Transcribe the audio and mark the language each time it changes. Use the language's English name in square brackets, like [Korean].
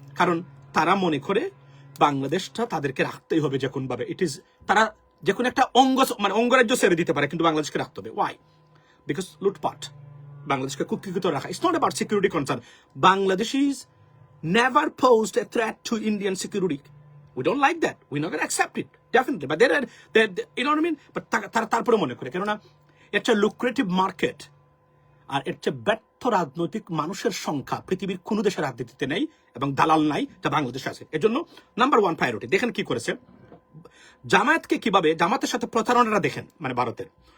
[Bangla] কারণ তারা মনে করে বাংলাদেশটা তাদেরকে রাখতেই হবে যে কোনভাবে। [English] it is [Bangla] তারা যে কোনো একটা অঙ্গরাজ্য ছেড়ে দিতে পারে, কিন্তু বাংলাদেশকে রাখতে হবে। ওয়াই? বিকজ লুটপাট, বাংলাদেশকে কুক্ষিগত রাখা। [English] It's not about security concern. Bangladesh is never posed a threat to Indian security. We don't like that. We're not going to accept it, definitely. But they you know what I mean? [Bangla] But তারপরে মনে করে, কেননা এটা lucrative market আর এর চেয়ে ব্যর্থ রাজনৈতিক মানুষের সংখ্যা পৃথিবীর কোনো দেশের রাজনীতিতে নেই এবং দালাল নাই, যা বাংলাদেশে আছে। এর জন্য নাম্বার 1 প্রায়োরিটি। দেখেন কি করেছে জামায়াতকে, কিভাবে জামাতের সাথে প্রতারণাটা দেখেন, মানে ভারতের।